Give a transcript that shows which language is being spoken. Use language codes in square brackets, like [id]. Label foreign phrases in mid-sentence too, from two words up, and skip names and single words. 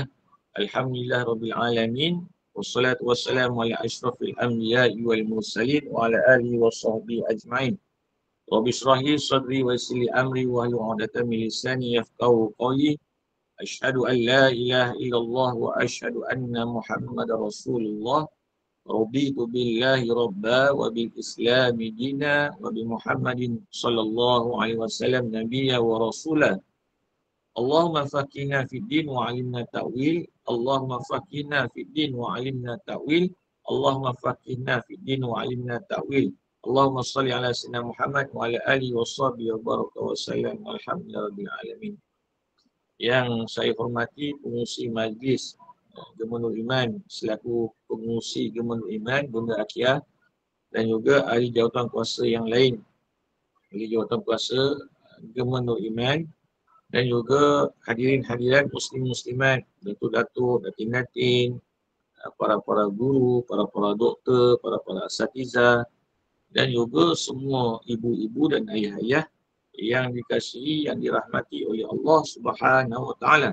[ar] الحمد لله رب العالمين. والصلاة والسلام على أشرف الأنبياء والمرسلين وعلى آله وصحبه أجمعين. رب اشرح لي صدري ويسر لي أمري واحلل عقدة من لساني يفقهوا قولي. أشهد أن لا إله إلا الله وأشهد أن محمدا رسول الله. رضيت بالله ربا وبالإسلام دينا وبمحمد صلى الله عليه وسلم نبيا ورسولا. اللهم فقهنا في الدين وعلمنا التأويل. اللهم فقهنا في الدين وعلمنا التأويل. اللهم فقهنا في الدين وعلمنا التأويل. اللهم صل على سيدنا محمد وعلى آله وصحبه وبارك وسلم. الحمد لله رب العالمين. [ms] Yang saya hormati pengurusi majlis Gemenul Iman selaku pengurusi Gemenul Iman Bunda Akhiah dan juga ahli jawatan kuasa yang lain, ahli jawatan kuasa Gemenul Iman dan juga hadirin-hadirat muslim-muslimat, datuk-datuk, datin-datin, para-para guru, para-para doktor, para-para asatizah dan juga semua ibu-ibu dan ayah-ayah yang dikasihi, yang dirahmati oleh Allah [ar] سبحانه وتعالى.